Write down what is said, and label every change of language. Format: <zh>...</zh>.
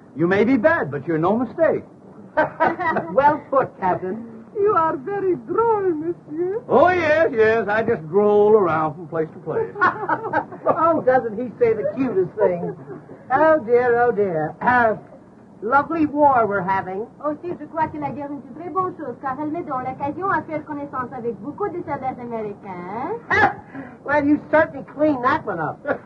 <en>You may be bad, but you're no mistake. Well put, Captain. You are very droll, monsieur. Oh, yes. I just droll around from place to place. Oh, doesn't he say the cutest things? Oh, dear. Lovely war we're having.</en> <fr>Aussi, je crois que la guerre est une très bonne chose, car elle me donne l'occasion à faire connaissance avec beaucoup de soldats américains.</fr> <en>Well, you certainly cleaned that one up.</en>